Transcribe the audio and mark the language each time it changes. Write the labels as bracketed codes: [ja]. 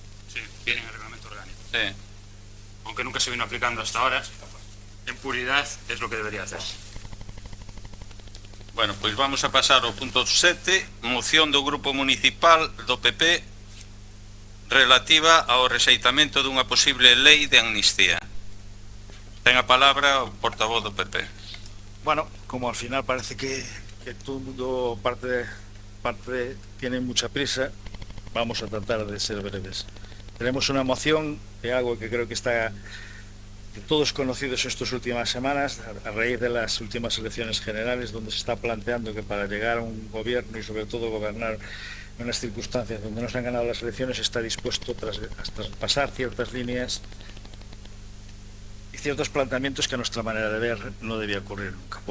[es] Sí, viene el reglamento orgánico. Sí. Aunque nunca se vino aplicando hasta ahora, en puridad es lo que debería hacer. [gl] Bueno, pois vamos a pasar ao punto 7, moción do Grupo Municipal do PP relativa ao rexeitamento dunha posible lei de amnistía. Ten a palabra o portavoz do PP. [es] Bueno, como al final parece que todo el mundo parte tiene mucha prisa, vamos a tratar de ser breves. Tenemos una moción de algo que creo que está de todos conocidos estas últimas semanas, a raíz de las últimas elecciones generales, donde se está planteando que para llegar a un gobierno y sobre todo gobernar en unas circunstancias donde no se han ganado las elecciones, está dispuesto a traspasar ciertas líneas y ciertos planteamientos que a nuestra manera de ver no debía ocurrir nunca.